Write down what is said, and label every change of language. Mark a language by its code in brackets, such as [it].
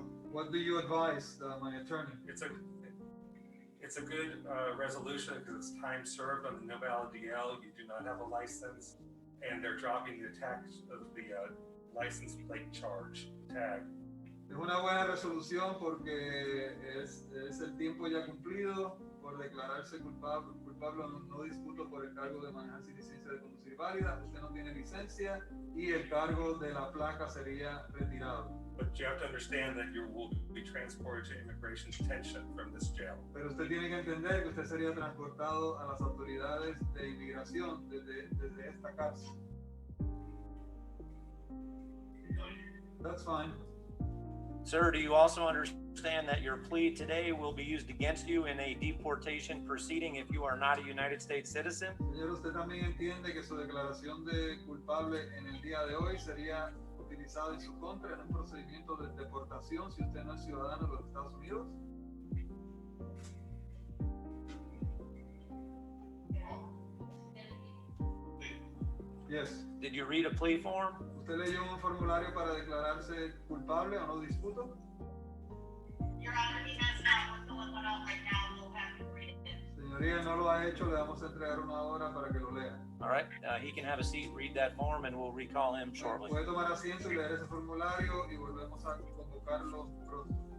[en] What do you advise, my attorney? It's a good resolution because it's time served on the no valid DL. You do not have a license, and they're dropping the tax of the license plate charge tag. [es] Es una buena resolución porque es el tiempo ya cumplido por declararse culpable no disputo por el cargo de manejar sin licencia de conducir válida. Usted no tiene licencia y el cargo de la placa sería retirado. [en] But you have to understand that you will be transported to immigration detention from this jail. [es] Pero usted tiene que entender que usted sería transportado a las autoridades de inmigración desde esta cárcel. [en] That's fine. Sir, do you also understand that your plea today will be used against you in a deportation proceeding if you are not a United States citizen? [es] Señor, ¿usted también entiende que su declaración de culpable en el día de hoy sería utilizada en su contra en un procedimiento de deportación si usted no es ciudadano de los Estados Unidos? [en] Yes. Did you read a plea form? [es] ¿Usted leyó un formulario para declararse culpable o no disputo? [en] Your Honor, he has not. We're filling one out right now. We'll have to read it. [es] Señoría, no lo ha hecho, le vamos a entregar una hora para que lo lea. [en] All right, he can have a seat, read that form, and we'll recall him shortly. [es] Puede tomar asiento y leer ese formulario y volvemos a convocarlo pronto.